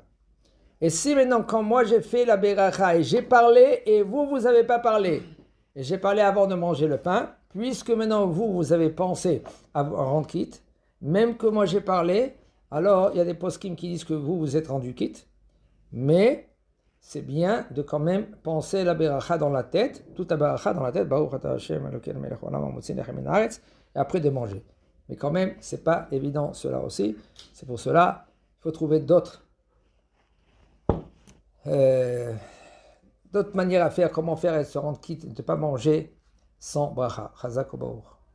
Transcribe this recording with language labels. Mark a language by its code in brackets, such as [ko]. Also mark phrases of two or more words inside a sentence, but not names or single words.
[fr] Et si maintenant quand moi j'ai fait la bracha et j'ai parlé et vous avez pas parlé et j'ai parlé avant de manger le pain, puisque maintenant vous avez pensé à rendre quitte, même que moi j'ai parlé, alors il y a des poskim qui disent que vous êtes rendu quitte, mais c'est bien de quand même penser la beracha dans la tête, toute la beracha dans la tête, [he] ברוך אתה השם אלוקינו מלך העולם המוציא לחם מן הארץ, [fr] et après de manger. Mais quand même, c'est pas évident cela aussi. C'est pour cela qu'il faut trouver d'autres manières à faire, comment faire et se rendre quitte, de ne pas manger sans bracha. [he] חזק וברוך.